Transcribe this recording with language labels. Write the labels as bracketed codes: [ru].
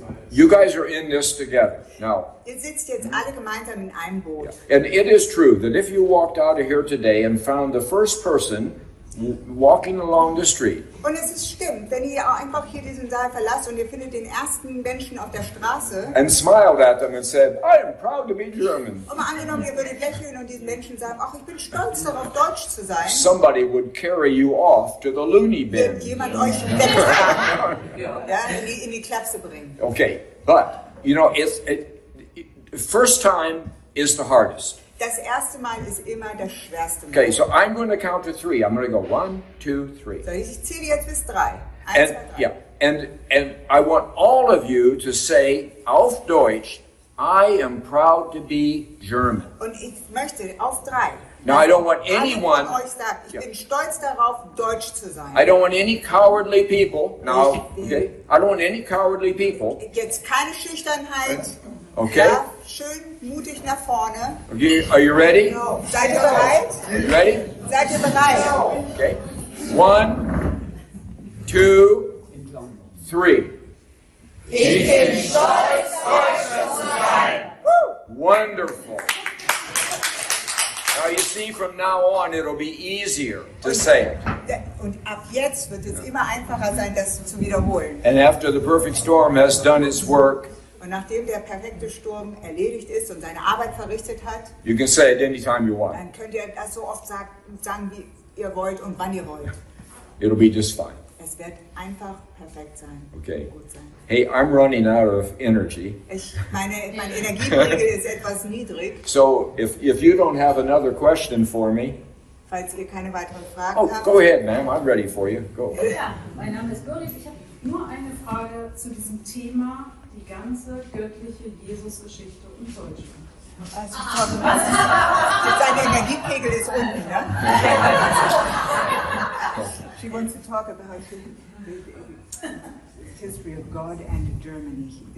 [en] You guys are in this together now. [de] Ihr sitzt jetzt alle gemeinsam in einem Boot. [en] And it is true that if you walked out of here today and found the first person walking along the street. [de] Und es ist stimmt, wenn ihr einfach hier diesen Saal verlasst und ihr findet den ersten Menschen auf der Straße. [en] And smiled at them and said, I am proud to be German. [de] Und mal angenommen, ihr würdet lächeln und diesen Menschen sagen, ach, ich bin stolz darauf, Deutsch zu sein. [en] Somebody would carry you off to the loony bin. [de] Jemand euch wegtragen, in die Klapse bringen. [en] Okay, but you know, first time is the hardest. [de] Das erste Mal ist immer das schwerste Mal. [en] Okay, so I'm going to count to 3. I'm going to go 1, 2, 3. [de] So, ich zähle jetzt bis 3. 1, 2, 3. [en] Yeah, and I want all of you to say [de] auf Deutsch, [en] I am proud to be German. [de] Und ich möchte auf 3. [en] Now I don't want anyone. [de] Euch sagt, ich bin stolz darauf, Deutsch zu sein. [en] I don't want any cowardly people. Now, okay, I don't want any cowardly people. [de] Jetzt keine Schüchternheit. [en] Okay. [de] Ja, schön mutig nach vorne. [en] Okay, are you ready? [de] No. Seid ihr bereit? [en] Are you ready? [de] Seid ihr bereit? [en] Okay. 1, 2, 3. [de] Ich bin stolz, Deutscher zu sein. [en] Wonderful. Now you see, from now on, it'll be easier to say it. [de] Und ab jetzt wird es immer einfacher sein, das zu wiederholen. [en] And after the perfect storm has done its work, [de] und nachdem der perfekte Sturm erledigt ist und seine Arbeit verrichtet hat, [en] you can say it anytime you want. [de] Dann könnt ihr das so oft sagen, wie ihr wollt und wann ihr wollt. [en] It'll be just fine. [de] Es wird einfach perfekt sein. [en] Okay. [de] Gut sein. [en] Hey, I'm running out of energy. [de] Mein Energiepegel ist etwas niedrig. [en] So if you don't have another question for me. [de] Falls ihr keine weiteren Fragen habt. [en] Go ahead, ma'am. I'm ready for you. Go. [de] Ja, mein Name ist Birgit. Ich habe nur eine Frage zu diesem Thema, die ganze göttliche Jesus-Geschichte und Deutschland. Also, sein Energiepegel ist unten, ne? [en] She wants to talk about the history of God and Germany.